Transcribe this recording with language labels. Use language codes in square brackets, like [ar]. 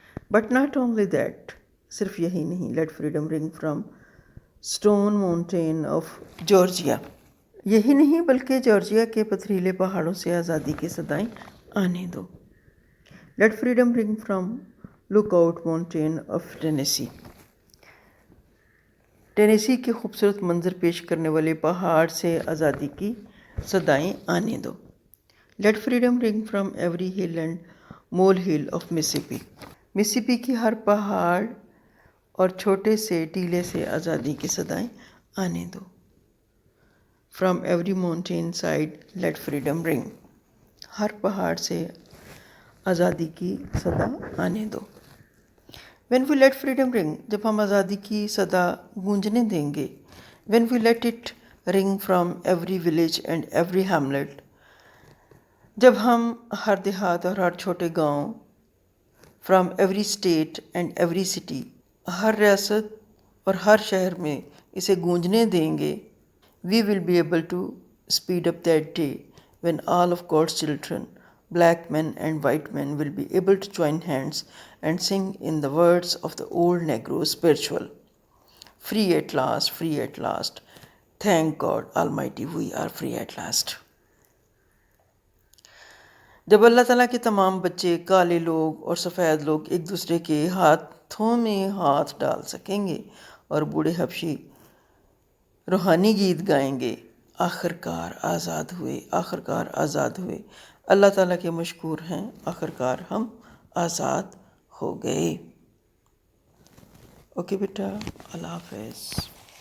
[en] But not only that، [ur] صرف یہی نہیں۔ [en] Let freedom ring from Stone Mountain of Georgia، [ur] یہی نہیں بلکہ جارجیا کے پتھریلے پہاڑوں سے آزادی کی صدائیں آنے دو۔ [en] Let freedom ring from Lookout Mountain of Tennessee، [ur] Tennessee کے خوبصورت منظر پیش کرنے والے پہاڑ سے آزادی کی صدائیں آنے دو۔ [en] Let freedom ring from every hill and molehill of Mississippi. [ur] Mississippi کی ہر پہاڑ اور چھوٹے سے ٹیلے سے آزادی کی صدائیں آنے دو. [en] From every mountain side let freedom ring. [ur] ہر پہاڑ سے آزادی کی صدا آنے دو. [en] When we let freedom ring, [ur] جب ہم آزادی کی صدا گونجنے دیں گے. [en] When we let it ring from every village and every hamlet, [ur] جب ہم ہر دیہات اور ہر چھوٹے گاؤں, [en] from every state and every city, [ur] ہر ریاست اور ہر شہر میں اسے گونجنے دیں گے. [en] We will be able to speed up that day when all of God's children, black men and white men, will be able to join hands and sing in the words of the old Negro spiritual. Free at last, free at last. Thank God Almighty, we are free at last. [ur] جب اللہ تعالیٰ کے تمام بچے, کالے لوگ اور سفید لوگ ایک دوسرے کے ہاتھوں میں ہاتھ ڈال سکیں گے اور بوڑھے حبشی روحانی گیت گائیں گے, آخرکار آزاد ہوئے, آخرکار آزاد ہوئے, اللہ تعالیٰ کے مشکور ہیں, آخرکار ہم آزاد ہو گئے. اوکے بیٹا, اللہ حافظ.